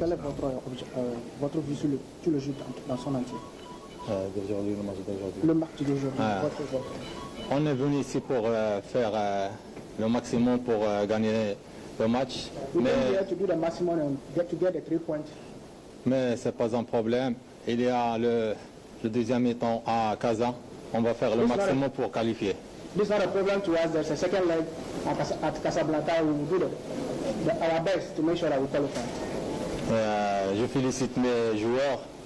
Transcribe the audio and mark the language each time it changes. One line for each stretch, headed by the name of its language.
French: Quel est votre vue sur le jeu dans son entier? D'aujourd'hui, le match d'aujourd'hui. Le match d'aujourd'hui, votre. On est venu ici pour faire le maximum pour gagner le match.
English: We came here to do the maximum and to get the 3 points.
French: Mais ce n'est pas un problème. Il y a le deuxième mi-temps à Casa. On va faire le maximum pour qualifier.
English: This is not a problem to us. There's a second leg at Casablanca. We will do our best to make sure that we qualify.
French: Je félicite mes joueurs.